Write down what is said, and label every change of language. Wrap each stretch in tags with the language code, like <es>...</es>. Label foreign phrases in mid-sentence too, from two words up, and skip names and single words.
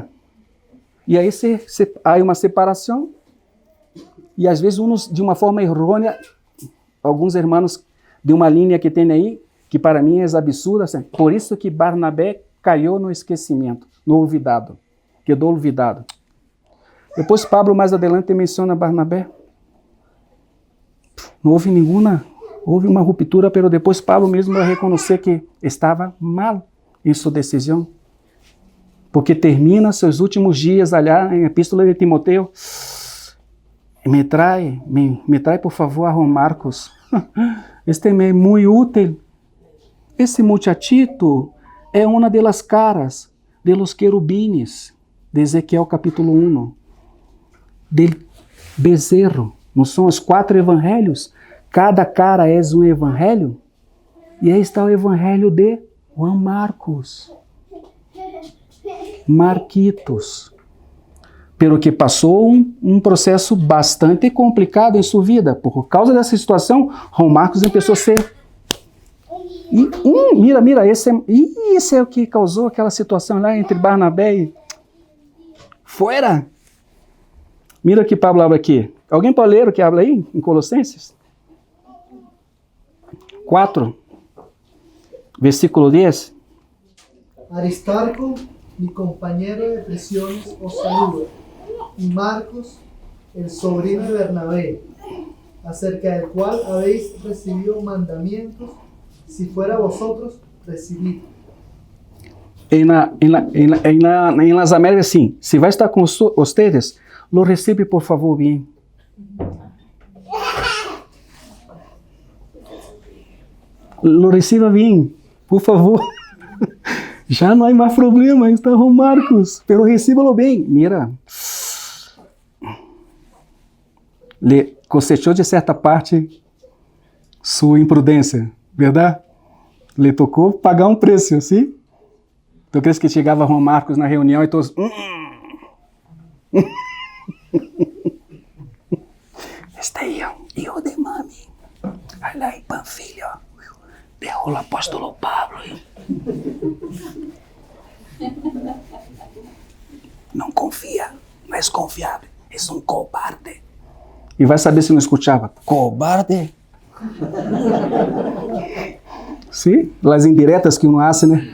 <pt>E aí há uma separação, e às vezes uns, de uma forma errônea, alguns irmãos de uma linha que tem aí, que para mim é absurda, assim, por isso que Barnabé caiu no esquecimento, no olvidado, quedou olvidado. Depois Pablo mais adelante menciona Barnabé. Não houve houve uma ruptura, mas depois Pablo mesmo vai reconhecer que estava mal em sua decisão. Porque termina seus últimos dias allá em Epístola de Timoteo.</pt> <es>Me trai por favor a Juan Marcos.</es> <pt>Este me é muito útil. Esse muchachito é uma das caras</pt> <es>de los querubines</es> <pt>de Ezequiel capítulo 1. Del bezerro. Não são os 4 evangelhos? Cada cara é um evangelho? E aí está o evangelho de Juan Marcos. Marquitos. Pelo que passou um processo bastante complicado em sua vida. Por causa dessa situação, Juan Marcos começou a ser... Mira, esse é o que causou aquela situação lá entre Barnabé e... Fora! Mira o que Pablo habla aqui. Alguém pode ler o que habla aí, em Colossenses? 4, versículo 10. Aristarco,</pt> <es>mi compañero de prisiones, os saluda, y Marcos, el sobrino de Bernabé, acerca del cual habéis recibido mandamientos, si fuera vosotros, recibid. Em las Américas,</es> <pt>sim. Se vai estar com vocês,</pt> <es>lo recibe, por favor, bem. Lo reciba bem, por favor.</es> <pt>Já não há mais problema, está Juan Marcos, pero recíbalo bem. Mira, le cosechou de certa parte sua imprudência, verdade? Le tocou pagar um preço, sim?</pt> <es>Tu crees que</es> <pt>chegava Juan Marcos na reunião e todos...</pt> <es>Este hijo de mami, allá en Panfilia, dejó el apóstolo Pablo.</es> <pt>Não confia, não é confiável, é um cobarde. E vai saber se não escutava. Cobarde. Sim, as indiretas que não hacen, né?</pt>